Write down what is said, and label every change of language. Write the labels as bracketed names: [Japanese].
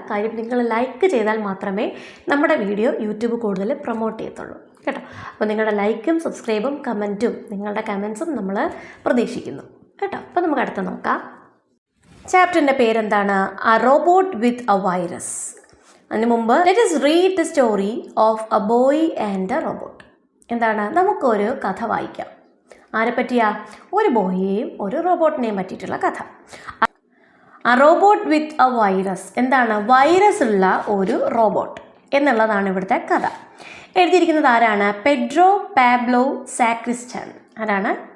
[Malayalam] കാര്യം നിങ്ങൾ ലൈക്ക് ചെയ്താൽ മാത്രമേ നമ്മുടെ വീഡിയോ യൂട്യൂബ് കൂടുതൽ പ്രൊമോട്ട് ചെയ്യത്തുള്ളൂ കേട്ടോ. അപ്പോൾ നിങ്ങളുടെ ലൈക്കും സബ്സ്ക്രൈബും നിങ്ങളുടെ കമൻസും നമ്മൾ പ്രതീക്ഷിക്കുന്നു കേട്ടോ. അപ്പോൾ നമുക്ക് അടുത്ത് നോക്കാം. ചാപ്റ്ററിൻ്റെ പേരെന്താണ്, A robot with a virus. അതിന് മുമ്പ് [English] Let us read the story of a boy and a robot. [Malayalam] എന്താണ്, നമുക്കൊരു കഥ വായിക്കാം. ആരെ പറ്റിയാ? ഒരു ബോയിയെയും ഒരു റോബോട്ടിനെയും പറ്റിയിട്ടുള്ള കഥ. ആ റോബോട്ട് വിത്ത് എ വൈറസ്. എന്താണ്? വൈറസ് ഉള്ള ഒരു റോബോട്ട് എന്നുള്ളതാണ് ഇവിടുത്തെ കഥ. എഴുതിയിരിക്കുന്നത് ആരാണ്? Pedro Pablo സാക്രിസ്റ്റൻ. ആരാണ്?